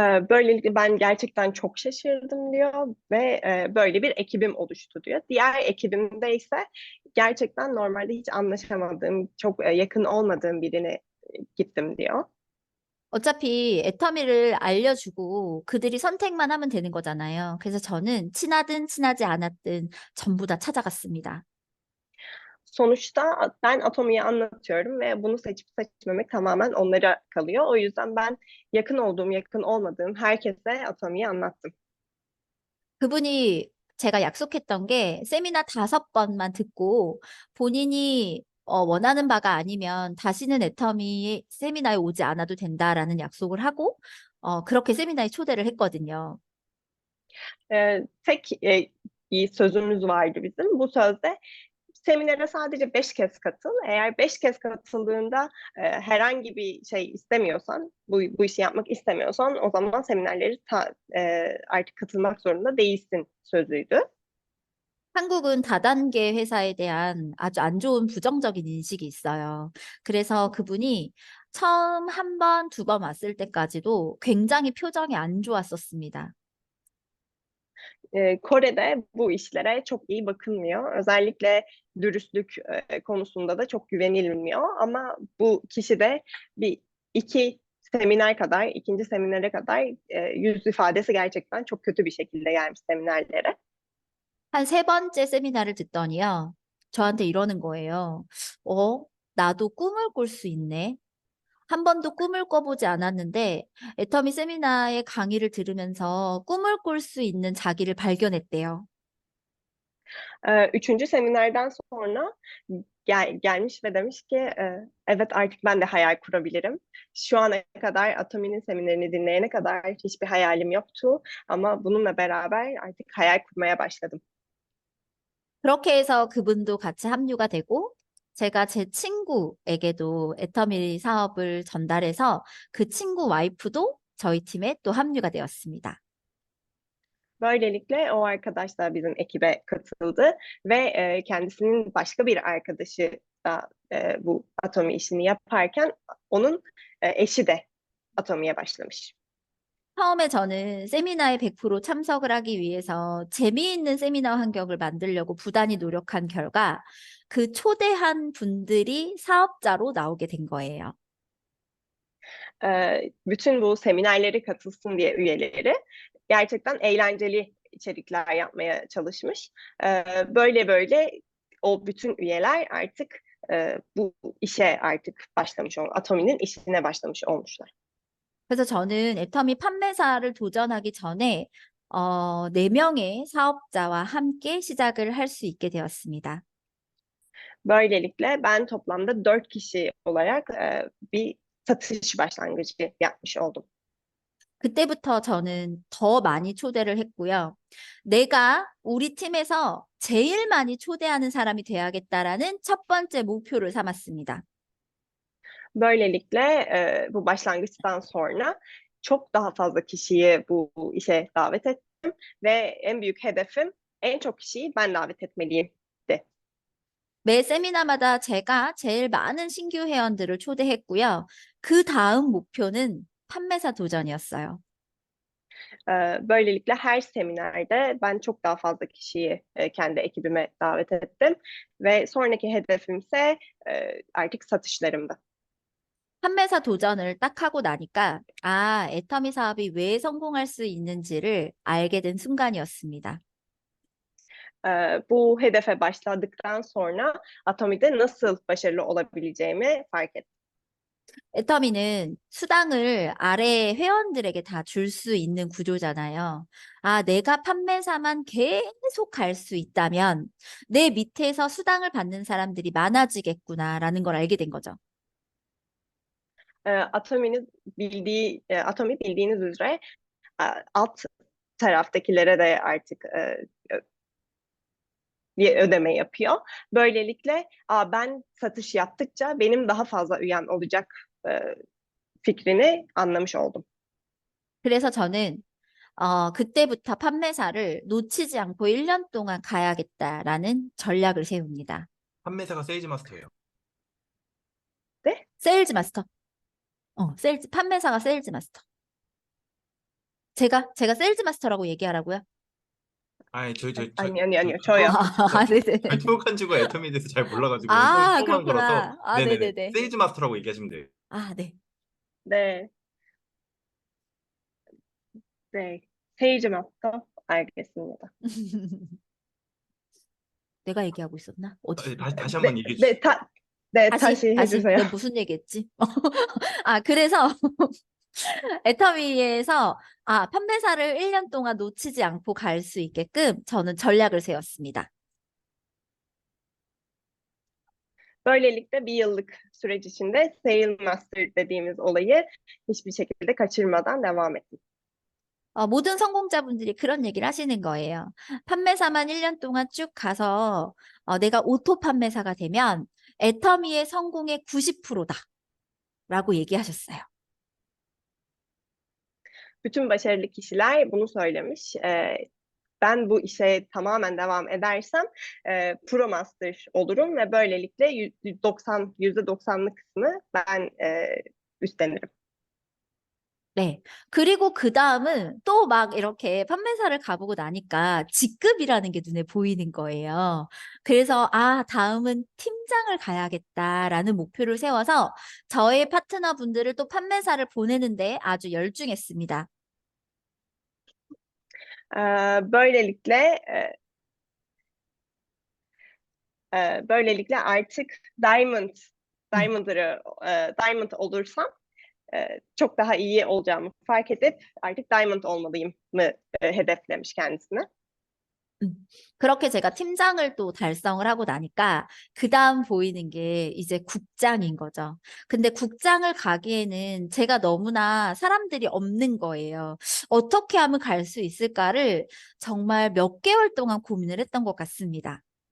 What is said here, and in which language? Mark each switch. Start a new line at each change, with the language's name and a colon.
Turkish: Böylelikle ben gerçekten çok şaşırdım diyor ve böyle bir ekibim oluştu diyor. Diğer ekibimde ise gerçekten normalde hiç anlaşamadığım, çok yakın olmadığım birine gittim diyor.
Korean: 어차피 애터미를 알려주고 그들이 선택만 하면 되는 거잖아요. 그래서 저는 친하든 친하지 않았든 전부 다 찾아갔습니다.
Turkish: Sonuçta ben Atomi'yi anlatıyorum ve bunu seçip seçmemek tamamen onlara kalıyor. O yüzden ben yakın olduğum, yakın olmadığım herkese Atomi'yi anlattım.
Korean: 그분이 제가 약속했던 게 세미나 5번만 듣고 본인이 원하는 바가 아니면 다시는 애터미 세미나에 오지 않아도 된다라는 약속을 하고 그렇게 세미나에 초대를 했거든요.
Turkish: Tek bir sözümüz vardı bizim. Bu sözde seminere sadece 5 kez katıl. Eğer 5 kez katıldığında herhangi bir şey istemiyorsan, bu işi yapmak istemiyorsan o zaman seminerleri artık katılmak zorunda değilsin sözüydü.
Korean: 한국은 다단계 회사에 대한 아주 안 좋은 부정적인 인식이 있어요. 그래서 그분이 처음 한 번, 2번 왔을 때까지도 굉장히 표정이 안 좋았었습니다.
Turkish: Kore'de bu işlere çok iyi bakılmıyor. Özellikle dürüstlük konusunda da çok güvenilmiyor. Ama bu kişi de ikinci seminere kadar yüz ifadesi gerçekten çok kötü bir şekilde gelmiş seminerlere.
Korean: 한 3번째 세미나를 듣더니요. 저한테 이러는 거예요. 나도 꿈을 꿀 수 있네. 한 번도 꿈을 꿔보지 않았는데 애터미 세미나의 강의를 들으면서 꿈을 꿀 수 있는 자기를 발견했대요.
Turkish: Üçüncü seminerden sonra gelmiş ve demiş ki evet artık ben de hayal kurabilirim. Şu ana kadar Atomi'nin seminerini dinleyene kadar hiçbir hayalim yoktu ama bununla beraber artık hayal kurmaya başladım.
Korean: 그렇게 해서 그분도 같이 합류가 되고 제가 제 친구에게도 애터미 사업을 전달해서 그 친구 와이프도 저희 팀에 또 합류가 되었습니다.
Turkish: Böylelikle o arkadaş da bizim ekibe katıldı ve kendisinin başka bir arkadaşı da bu Atomi işini yaparken onun eşi de Atomi'ye başlamış.
Korean: 처음에 저는 세미나에 100% 참석을 하기 위해서 재미있는 세미나 환경을 만들려고 부단히 노력한 결과 그 초대한 분들이 사업자로 나오게 된 거예요.
Turkish: Bütün bu seminerlere katılsın diye üyeleri gerçekten eğlenceli içerikler yapmaya çalışmış. Böyle böyle o bütün üyeler artık bu işe artık başlamış Atomi'nin işine başlamış olmuşlar.
Korean: 그래서 저는 애터미 판매사를 도전하기 전에 4명의 사업자와 함께 시작을 할 수 있게 되었습니다.
Turkish: Böylelikle ben toplamda 4 kişi olarak bir satış başlangıcı yapmış oldum.
Korean: 그때부터 저는 더 많이 초대를 했고요. 내가 우리 팀에서 제일 많이 초대하는 사람이 돼야겠다라는 첫 번째 목표를 삼았습니다.
Turkish: Böylelikle bu başlangıçtan sonra çok daha fazla kişiyi bu işe davet ettim ve en büyük hedefim en çok kişiyi ben davet etmeliyim.
Korean: 매 세미나마다 제가 제일 많은 신규 회원들을 초대했고요. 그 다음 목표는 판매사 도전이었어요.
Turkish: Böylelikle her seminerde ben çok daha fazla kişiyi kendi ekibime davet ettim ve sonraki hedefimse artık satışlarımdı.
Korean: 판매사 도전을 딱 하고 나니까 애터미 사업이 왜 성공할 수 있는지를 알게 된 순간이었습니다.
Turkish: Bu hedefe başladıktan sonra Atomi'de nasıl başarılı olabileceğimi fark ettim.
Korean: 애터미는 수당을 아래 회원들에게 다 줄 수 있는 구조잖아요. 내가 판매사만 계속 갈 수 있다면 내 밑에서 수당을 받는 사람들이 많아지겠구나라는 걸 알게 된 거죠.
Turkish: Atomi bildiğiniz üzere alt taraftakilere de artık bir ödeme yapıyor. Böylelikle ben satış yaptıkça benim daha fazla üyem olacak fikrini anlamış oldum.
Korean: 그래서 저는 그때부터 판매사를 놓치지 않고 1년 동안 가야겠다라는 전략을 세웁니다. 판매사가 세일즈 마스터예요. 네? 세일즈 마스터. 판매사가 세일즈 마스터. 제가 세일즈 마스터라고 얘기하라고요? 아니 아니요. 저요. 네네. 저희 토목한 지가 애터미에 대해서 잘 몰라가지고 처음 한 거라서 그렇구나. 네네네. 네네네. 세일즈 마스터라고 얘기하시면 돼요. 네. 네. 네. 세일즈 마스터 알겠습니다. 내가 얘기하고 있었나? 어디? 다시 한번 얘기해 주세요. 다시 해주세요. 내가 무슨 얘기했지? 그래서 애터미에서 판매사를 1년 동안 놓치지 않고 갈 수 있게끔 저는 전략을 세웠습니다.
Turkish: Böylelikle bir yıllık süreç içinde Sale Master dediğimiz olayı hiçbir şekilde kaçırmadan devam ettim.
Korean: 모든 성공자분들이 그런 얘기를 하시는 거예요. 판매사만 1년 동안 쭉 가서 내가 오토 판매사가 되면 애터미의 성공의 90%다 라고 얘기하셨어요.
Turkish: Bütün başarılı kişiler bunu söylemiş. Ben bu işe tamamen devam edersem Pro Master olurum ve böylelikle %90'lık kısmı ben üstlenirim.
Korean: 네. 그리고 그 다음은 또 막 이렇게 판매사를 가보고 나니까 직급이라는 게 눈에 보이는 거예요. 그래서 다음은 팀장을 가야겠다라는 목표를 세워서 저의 파트너분들을 또 판매사를 보내는데 아주 열중했습니다.
Turkish: Böylelikle artık Diamond olursam çok daha iyi olacağımı fark edip artık Diamond olmalıyım mı hedeflemiş kendisine.
Korean: 그렇게 제가 팀장을 또 달성을 하고 나니까 그 다음 보이는 게 이제 국장인 거죠. 근데 국장을 가기에는 제가 너무나 사람들이 없는 거예요. 어떻게 하면 갈 수 있을까를 정말 몇 개월 동안 고민을 했던 것 같습니다.